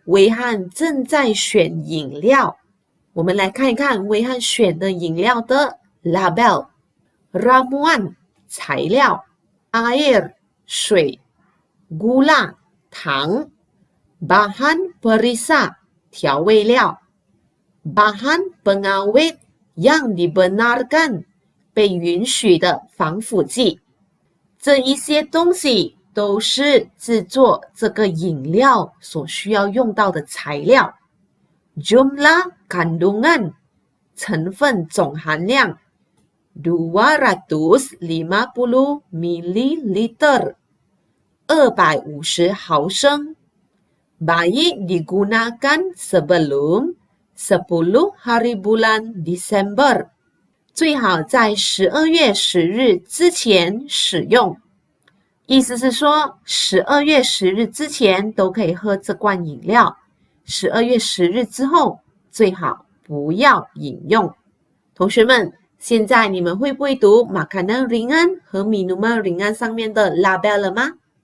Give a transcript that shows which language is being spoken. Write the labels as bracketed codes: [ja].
[zh] 威汉正在选饮料，我们来看一看威汉选的饮料的 label。ramuan 材料 ， [ms] air [zh] 水 ， [ms] gula [zh] 糖 ， [ms] bahan perisa [zh] 调味料 ， [ms] bahan pengawet yang dibenarkan [zh] 被允许的防腐剂。这一些东西都是制作这个饮料所需要用到的材料。 [ms] Jumlah kandungan [zh] 成分总含量250 ml 250毫升 [ms] Baik digunakan sebelum 10 hari bulan Desember [zh] 最好在12月10日之前使用。意思是说12月10日之前都可以喝这罐饮料，12月10日之后最好不要饮用。同学们，现在你们会不会读 [ms] makanan ringan [zh] 和 [ms] minuman ringan [zh] 上面的 label 了吗？